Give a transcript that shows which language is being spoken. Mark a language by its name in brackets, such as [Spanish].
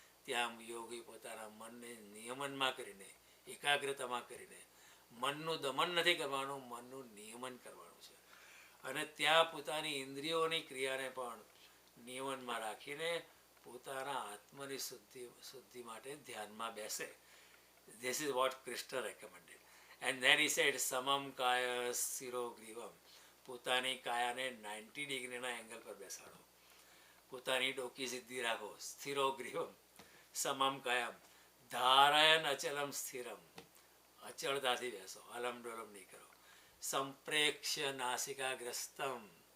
[Gujarati] ત્યાં યોગી પોતાના મનને નિયમનમાં કરીને, એકાગ્રતામાં કરીને, મનનું દમન નથી કરવાનું, મનનું નિયમન કરવાનું છે. અને ત્યાં પોતાની ઇન્દ્રિયોની ક્રિયાને પણ નિયમનમાં રાખીને પોતાના આત્માની શુદ્ધિ માટે ધ્યાનમાં બેસે. [English] This is what Krishna recommended. And then he said, [Sanskrit] સમમ કાય શિરો ગ્રીવમ. [Gujarati] પોતાની કાયાને 90 ડિગ્રીના એંગલ પર બેસાડો, પોતાની ડોકી સીધી રાખો. [Sanskrit] સ્થિરો ગ્રીવમ સમમ કાયમ ધારયન અચલમ સ્થિરમ. [Gujarati] અચળતાથી બેસો, અલમ ડોલમ નહીં કરો. [Sanskrit] સંપ્રેક્ષ્ય નાસિકાગ્રસ્તમ.